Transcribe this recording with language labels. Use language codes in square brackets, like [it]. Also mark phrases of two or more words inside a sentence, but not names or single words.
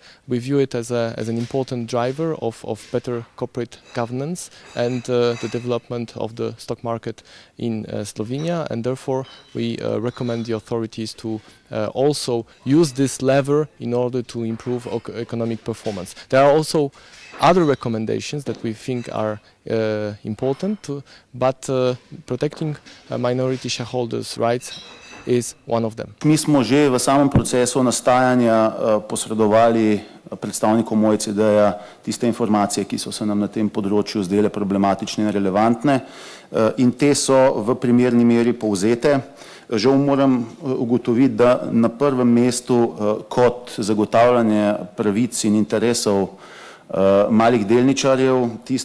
[en] We view it as an important driver of better corporate governance and the development of the stock market in Slovenia, and therefore we recommend the authorities to also use this lever in order to improve economic performance. There are also other recommendations that we think are important, but protecting minority shareholders' rights is one of them. [sl] Mi smo že v samem procesu nastajanja posredovali predstavnikom OECD-ja tiste informacije, ki so se nam na tem področju zdele problematične in relevantne, in te so v primerni meri povzete. Žal moram ugotoviti, da na prvem mestu kot zagotavljanje pravic in interesov malih delničarjev, tisto,